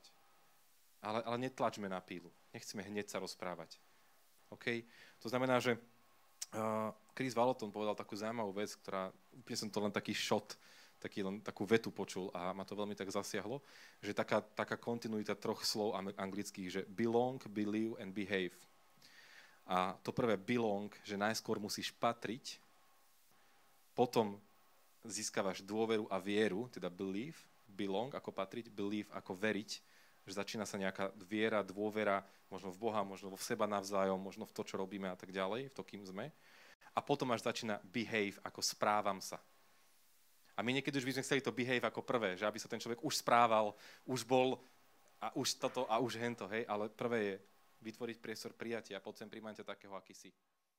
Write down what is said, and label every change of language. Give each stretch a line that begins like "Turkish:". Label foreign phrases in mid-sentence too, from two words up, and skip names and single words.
Slovak: Ale netlačme na pílu. Nechceme hneď sa rozprávať. OK? To znamená, že Chris Vallotton povedal takú zaujímavú vec, ktorá, úplne som to len taký shot, takú vetu počul a ma to veľmi tak zasiahlo, že taká kontinuita troch slov anglických, že
English: belong, believe and behave.
Slovak: A to prvé belong, že najskôr musíš patriť, potom získavaš dôveru a vieru, teda
English: believe, belong
Slovak: ako patriť, believe ako veriť, že začína sa nejaká viera, dôvera, možno v Boha, možno v seba navzájom, možno v to, čo robíme a tak ďalej, v to, kým sme. A potom až začína behave, ako správam sa. A my niekedy už by sme chceli to behave ako prvé, že aby sa ten človek už správal, už bol a už toto a už hento, hej, ale prvé je vytvoriť priestor prijatia a poď sem príjmam ťa takého, aký si.